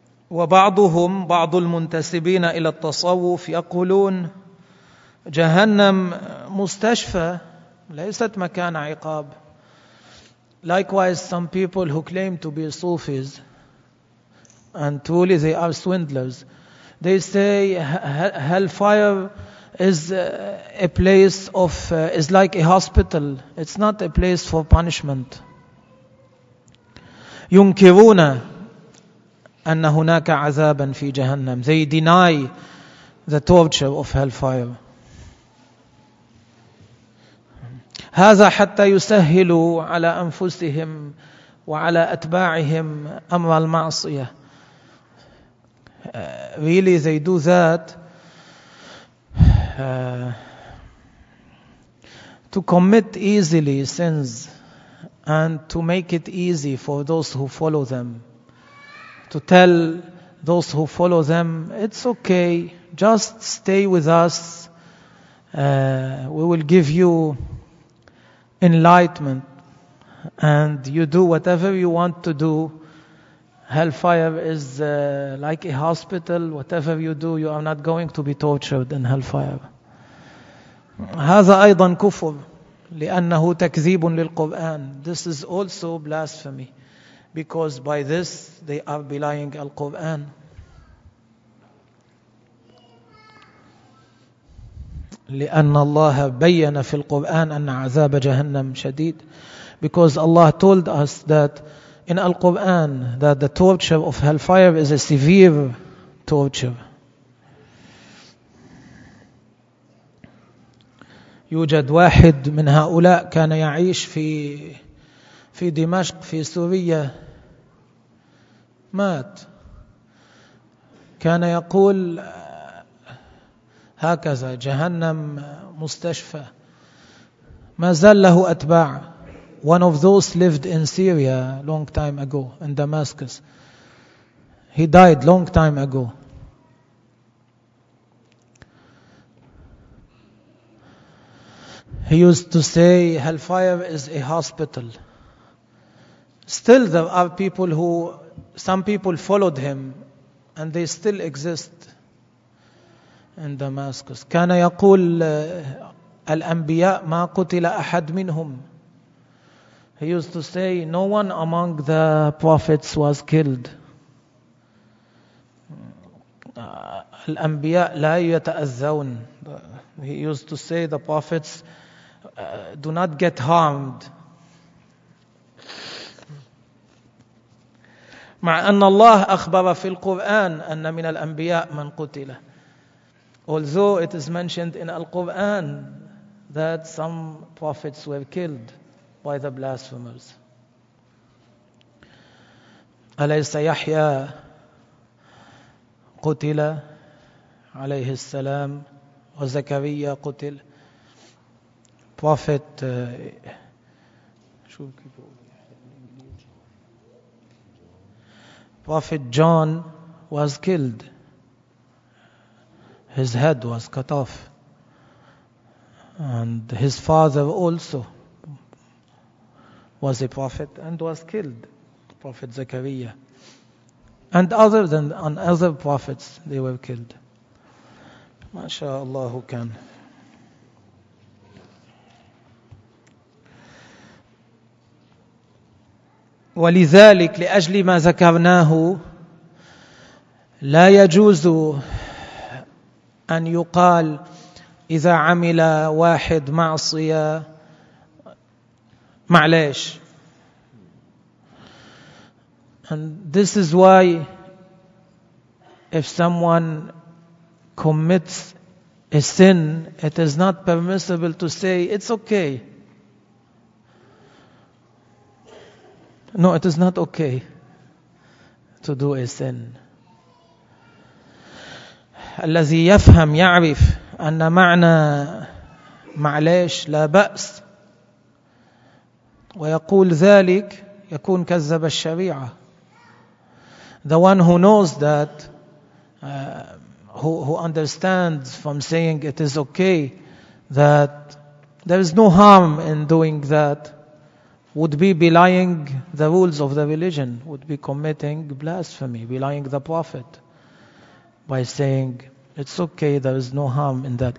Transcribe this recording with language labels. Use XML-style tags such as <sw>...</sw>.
<ar>وبعضهم بعض المنتسبين إلى التصوف يقولون جهنم مستشفى ليست مكان عقاب.</ar> <en>Likewise, some people who claim to be Sufis and truly they are swindlers, they say hellfire is a place of is like a hospital. It's not a place for punishment.</en> <ar>ينكرون أن هناك عذابا في جهنم.</ar> <en>They deny the torture of hellfire.</en> <ar>هذا حتى يسهلوا على أنفسهم وعلى أتباعهم أمر المعصية.</ar> <en>Really they do that to commit easily sins and to make it easy for those who follow them. To tell those who follow them, it's okay, just stay with us, we will give you enlightenment, and you do whatever you want to do. Hellfire is like a hospital, whatever you do, you are not going to be tortured in hellfire.</en> <ar>هذا أيضا كفر, لأنه تكذيب للقرآن.</ar> <en>This is also blasphemy. because by this they are belying Al-Quran.</en> <ar>لأن الله بيّن في القرآن أن عذاب جهنم شديد.</ar> <en>Because Allah told us that in Al-Quran that the torture of hellfire is a severe torture.</en> <ar>يوجد واحد من هؤلاء كان يعيش في دمشق في سوريا مات. كان يقول هكذا جهنم مستشفى. ما زال له أتباع.</ar> <en>One of those lived in Syria long time ago in Damascus. He died long time ago. He used to say hellfire is a hospital. Still there are people who, some people followed him and they still exist in Damascus.</en> <ar>كان يقول الأنبياء ما قتل أحد منهم.</ar> <en>He used to say no one among the prophets was killed.</en> <ar>الأنبياء لا يتأذون.</ar> <en>He used to say the prophets do not get harmed.</en> <ar>مع أن الله أخبر في القرآن أن من الأنبياء من قتل.</ar> <en>Although it is mentioned in Al-Quran that some prophets were killed by the blasphemers.</en> <ar>أليس يحيى قتل عليه السلام وزكريا قتل.</ar> <en>Prophet Prophet John was killed. His head was cut off. And his father also was a prophet and was killed. Prophet Zechariah. And other than on other prophets, they were killed. MashaAllah, who can?</en> <ar>ولذلك لأجل ما ذكرناه لا يجوز أن يقال إذا عمل واحد معصية معليش.</ar> <en>And this is why if someone commits a sin, it is not permissible to say it's okay. No, it is not okay to do a sin.</en> <ar>الذي يفهم يعرف أن معنى معليش لا بأس ويقول ذلك يكون كذب الشريعة.</ar> <en>The one who knows that, who understands from saying it is okay, that there is no harm in doing that, would be belying the rules of the religion, would be committing blasphemy, belying the Prophet by saying, it's okay, there is no harm in that.</en>